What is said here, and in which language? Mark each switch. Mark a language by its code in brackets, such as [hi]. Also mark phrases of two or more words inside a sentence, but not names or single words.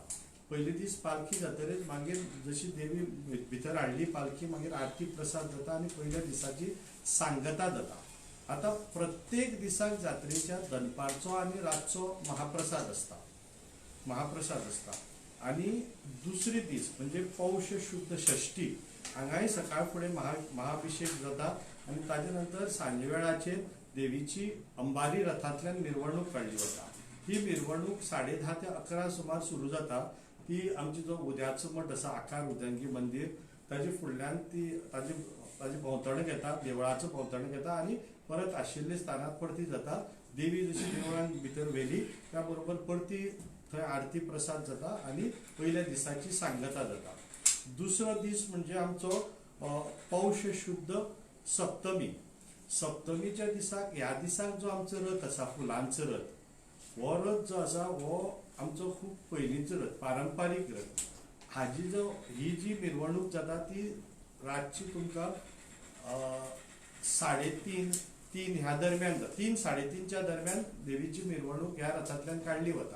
[kok] पयले दीस पालखी जातकीर मागीर जशी देवी भितर हाडली पालखी मागीर आरती प्रसाद जाता आनी पयल्या दिसाची सांगता जाता। आता प्रत्येक दिसाक जात्रेच्या दनपारचो आनी रातचो महाप्रसाद आसता आनी दुसरे दीस म्हणजे पौष शुद्ध षष्ठी हांगाय सकाळ फुडें महाअभिषेक जाता आनी ताजे नंतर सांजे वेळाचेर देवीची अंबारी रथांतल्यान मिरवणूक काडली वता। ही मिरवणूक 10:30 ते 11 सुमार सुरू जाता। ती आमची जो उद्याचो मठ आसा आकार उद्यांगी मंदिर ताजे फुडल्यान ती ताजी भोंवतण घेता, देवळाचो भोंवतण घेता आनी परत आशिल्ल्या स्थानार परती जाता। देवी जशी देवळान भितर व्हेली त्या बरोबर परती थंय आरती प्रसाद जाता आनी पयल्या दिसाची सांगता जाता। दुसरो दीस म्हणजे आमचो पौष शुद्ध सप्तमी। सप्तमीच्या दिसाक ह्या दिसाक जो आमचो रथ आसा फुलांचो रथ हो रथ जो आसा हो आमचो खूब पयलींचो रथ पारंपारीक रथ। ही जी मिरवणूक जाता ती रातची तुमकां 3:30 ह्या दरम्यान 3-3:30च्या दरम्यान देवीची मिरवणूक ह्या रथांतल्यान काडली वता।